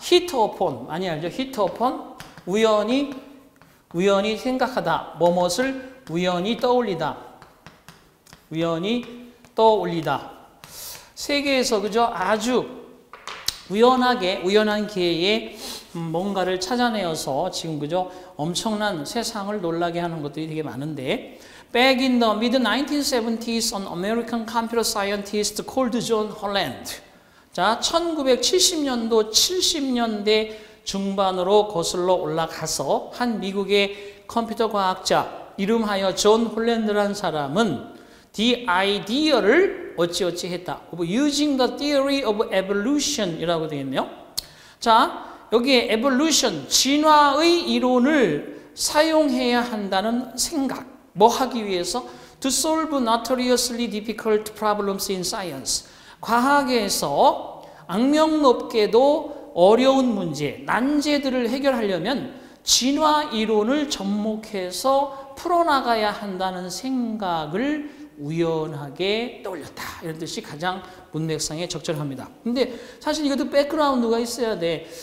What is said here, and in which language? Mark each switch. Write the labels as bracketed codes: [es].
[ko] hit upon 많이 알죠? hit upon 우연히 생각하다. 뭐뭇을 우연히 떠올리다. 우연히 떠올리다. 세계에서 그죠? 아주 우연한 기회에 뭔가를 찾아내어서 지금 그죠? 엄청난 세상을 놀라게 하는 것들이 되게 많은데 [en] Back in the mid-1970s, an American computer scientist called John Holland. [ko] 자, 1970년도, 70년대 중반으로 거슬러 올라가서 한 미국의 컴퓨터 과학자 이름하여 존 홀랜드라는 사람은 the idea를 어찌어찌 했다. [en] using the theory of evolution [ko] 이라고 되어 있네요. 자, 여기에 evolution, 진화의 이론을 사용해야 한다는 생각. 뭐 하기 위해서? [en] To solve notoriously difficult problems in science. [ko] 과학에서 악명 높게도 어려운 문제, 난제들을 해결하려면 진화 이론을 접목해서 풀어나가야 한다는 생각을 우연하게 떠올렸다. 이런 뜻이 가장 문맥상에 적절합니다. 근데 사실 이것도 백그라운드가 있어야 돼.